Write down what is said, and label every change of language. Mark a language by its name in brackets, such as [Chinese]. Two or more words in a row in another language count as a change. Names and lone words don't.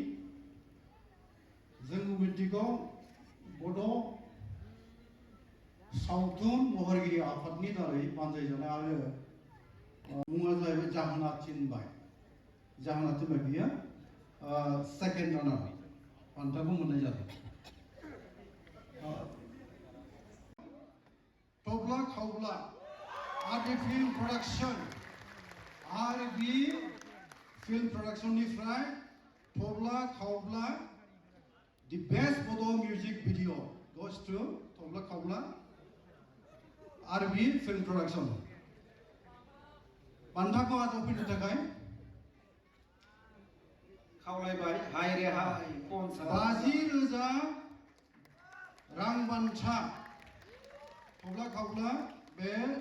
[Bodo] जों मिथिगौ बड' सावथुन महरगिरि आफादनि दारै बानजायजानाय आरो मुङा जाहैबाय जाहोना थिनबाय बियो सेकेन्ड रानार बान्थाखौ मोननाय जादों थब्ला खावब्ला आरबि फिल्म प्रडाक्शननिफ्राय थब्ला खावब्ला [English] the best Bodo music video goes to [Bodo] थब्ला खावब्ला आरबि फिल्म प्रडाक्शन बान्थाखौ आजावफैनो थाखाय खावलायबाय हाय रेहाय 50,000 रां बान्था थब्ला खावब्ला बे